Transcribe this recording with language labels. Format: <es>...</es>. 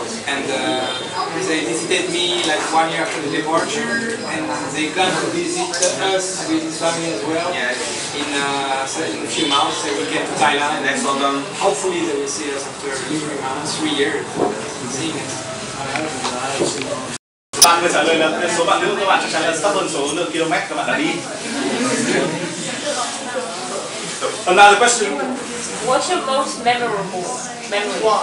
<en>And they visited me like 1 year after the departure, and they come to visit us with his family as well. In a few months they will get to Thailand. next London. Hopefully they will see us after 3 months, 3 years. Seeing us.</en> <vi>Bạn vừa trả lời là số bạn nữ các bạn chắc chắn là thấp hơn số lượng km các bạn đã đi.</vi> <en>Another question. What's your most memorable memory?</en>